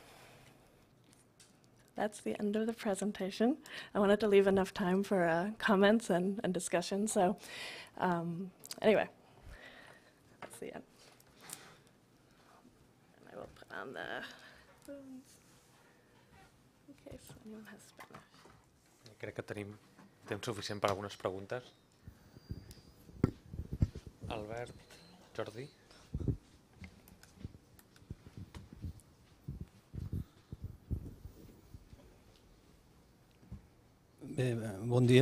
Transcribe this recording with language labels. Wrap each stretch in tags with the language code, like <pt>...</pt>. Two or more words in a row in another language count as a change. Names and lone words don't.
<en>That's the end of the presentation. I wanted to leave enough time for comments and discussion. So anyway, that's the end. And I will put on the phones in case anyone has Spanish.</en> <ca>Crec que tenim temps suficient per algunes preguntes. Albert, Jordi. Bé, bon dia.</ca>